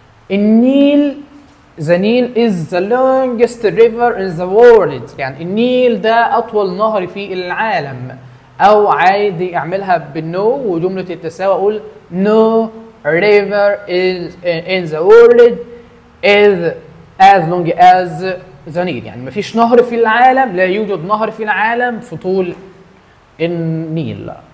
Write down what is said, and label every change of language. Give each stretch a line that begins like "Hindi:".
English: النيل the Nile is the longest river in the world.
Arabic: يعني النيل ده اطول نهر في العالم. او عادي اعملها بالنو وجمله التساوي اقول
English: no river is in the world is as long as the Nile.
Arabic: يعني مفيش نهر في العالم، لا يوجد نهر في العالم في طول النيل.